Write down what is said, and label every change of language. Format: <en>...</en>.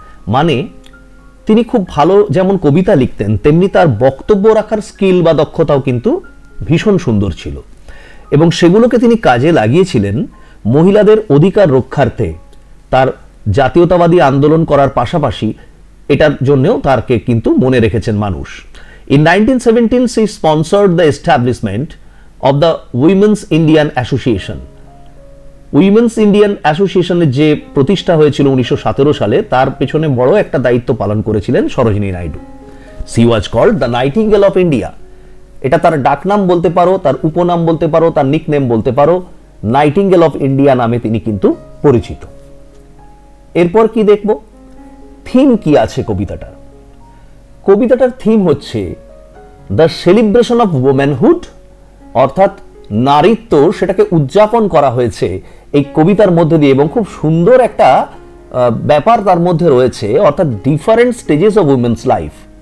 <bn>মানে তিনি খুব ভালো যেমন কবিতা লিখতেন, তেমনি তার বক্তব্য রাখার স্কিল বা দক্ষতাও কিন্তু ভীষণ সুন্দর ছিল, এবং সেগুলোকে তিনি কাজে লাগিয়েছিলেন মহিলাদের অধিকার রক্ষার্থে। তার জাতীয়তাবাদী আন্দোলন করার পাশাপাশি এটার জন্যও তারকে কিন্তু মনে রেখেছেন মানুষ।</bn> <en>In 1917 she sponsored the establishment of the Women's Indian Association.</en> <bn>Women's Indian অ্যাসোসিয়েশনের যে প্রতিষ্ঠা হয়েছিল 1917 সালে, তার পেছনে বড় একটা দায়িত্ব পালন করেছিলেন Sarojini Naidu.</bn> <en>She was called the Nightingale of India.</en> <bn>এটা তার ডাকনাম বলতে পারো, তার উপনাম বলতে পারো, তার নিকনেম বলতে পারো। নাইটিঙ্গেল অফ ইন্ডিয়া নামে তিনি কিন্তু পরিচিত। এরপর কি দেখব, থিম কি আছে কবিতাটার? কবিতাটার থিম হচ্ছে</bn> <en>the celebration of womanhood,</en> <bn>অর্থাৎ নারীত্ব, সেটাকে উদযাপন করা হয়েছে এই কবিতার মধ্যে দিয়ে, এবং খুব সুন্দর একটা ব্যাপার তার মধ্যে রয়েছে, অর্থাৎ</bn> <en>Different stages of women's life.</en>